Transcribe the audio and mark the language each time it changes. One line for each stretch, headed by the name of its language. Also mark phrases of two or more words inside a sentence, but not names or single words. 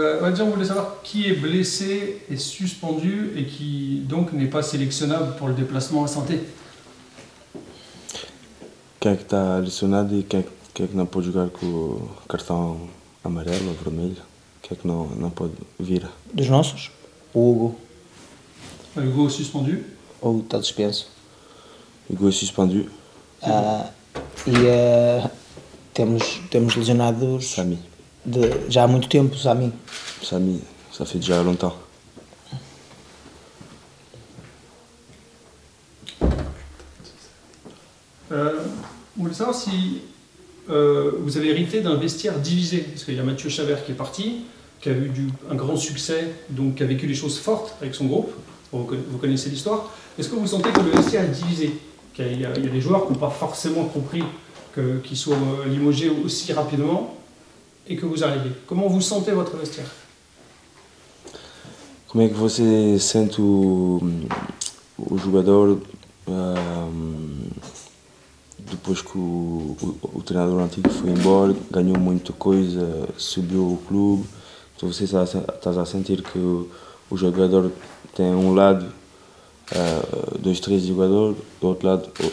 French: déjà, on voulait savoir qui est blessé et suspendu et qui donc n'est pas sélectionnable pour le déplacement à Santé.
Portuguese: Quem é que está lesionado e quem é que não pode jogar com o cartão amarelo ou vermelho? Quem é que não pode vir? Dos nossos, o Hugo.
French: Hugo suspendu.
Portuguese: O Hugo está suspenso. Hugo é suspendu. Temos lesionados Sami. Já há muito tempo, Sami.
French: Sami, ça fait déjà longtemps. On voulait savoir si vous avez hérité d'un vestiaire divisé, parce qu'il y a Mathieu Chabert qui est parti, qui a eu un grand succès, donc qui a vécu des choses fortes avec son groupe. Vous connaissez l'histoire. Est-ce que vous sentez que le vestiaire est divisé, qu'il y a des joueurs qui n'ont pas forcément compris qu'ils soient limogés aussi rapidement et que vous arrivez? Comment vous sentez votre vestiaire?
Portuguese: Como é que você sente o jogador depois que o treinador antigo foi embora, ganhou muita coisa, subiu o clube, então você estás a sentir que o jogador tem um lado, dois, três jogadores, do outro lado...